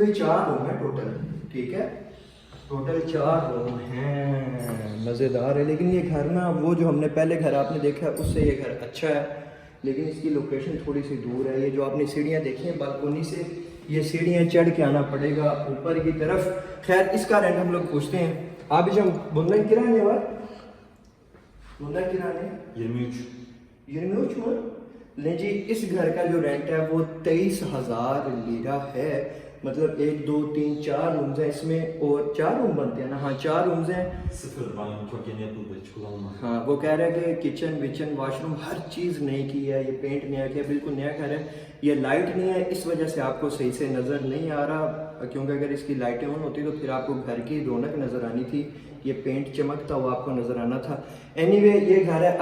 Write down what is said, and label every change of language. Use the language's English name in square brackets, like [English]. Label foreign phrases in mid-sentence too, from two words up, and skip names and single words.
[Hindi] भी 4 रूम है टोटल, ठीक है। टोटल 4 रूम हैं, मज़ेदार है। लेकिन ये घर ना, वो जो हमने पहले घर आपने देखा है उससे ये घर अच्छा है, लेकिन इसकी लोकेशन थोड़ी सी दूर है। ये जो आपने सीढ़ियाँ देखी हैं बालकोनी से, ये सीढ़ियाँ चढ़ के आना पड़ेगा ऊपर की तरफ। खैर इसका रेंट हम लोग पूछते हैं। आप जब [Turkish] bundan kira ne var? Bundan kira ne? 23. 23 mu? [Hindi] ले जी, इस घर का जो रेंट है वो 23,000 लीरा है। मतलब 1 2 3 4 रूम्स हैं इसमें, और 4 रूम बनते हैं ना? हाँ 4 रूम्स हैं। [Turkish] Sıfır banyo çok yeni yapıldı, hiç kullanılmadı. [Hindi] हाँ वो कह रहा है कि किचन विचन वाशरूम हर चीज़ नई की है, ये पेंट नया किया, बिल्कुल नया घर है। ये लाइट नहीं है, इस वजह से आपको सही से नज़र नहीं आ रहा, क्योंकि अगर इसकी लाइटें ऑन होती तो फिर आपको घर की रौनक नज़र आनी थी। ये पेंट चमकता हुआ आपको नज़र आना था। एनीवे ये घर है।